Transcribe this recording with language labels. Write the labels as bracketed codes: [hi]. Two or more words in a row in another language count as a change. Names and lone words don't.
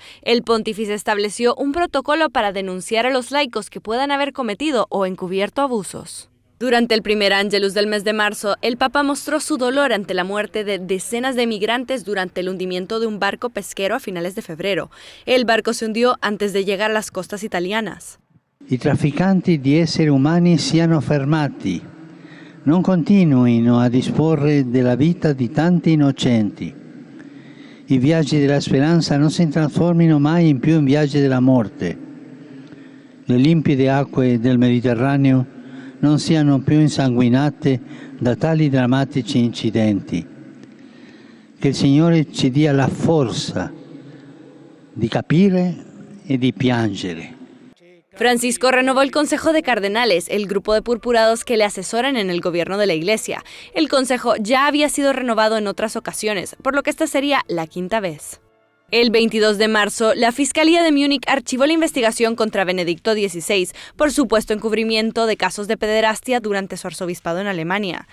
[es] El pontífice estableció un protocolo para denunciar a los laicos que puedan haber cometido o encubierto abusos. Durante el primer Angelus del mes de marzo, el Papa mostró su dolor ante la muerte de decenas de migrantes durante el hundimiento de un barco pesquero a finales de febrero. El barco se hundió antes de llegar a las costas italianas. [it] I trafficanti di esseri umani siano fermati, non continuino a disporre della vita di tanti innocenti. I viaggi della speranza non si trasformino mai in più in viaggi della morte. Le limpide acque del Mediterraneo non siano più insanguinate da tali drammatici incidenti. Che il Signore ci dia la forza di capire e di piangere. [es] Francisco renovó el Consejo de Cardenales, el grupo de purpurados que le asesoran en el gobierno de la Iglesia. El Consejo ya había sido renovado en otras ocasiones, por lo que esta sería la quinta vez. El 22 de marzo, la Fiscalía de Múnich archivó la investigación contra Benedicto XVI por supuesto encubrimiento de casos de pederastia durante su arzobispado en Alemania.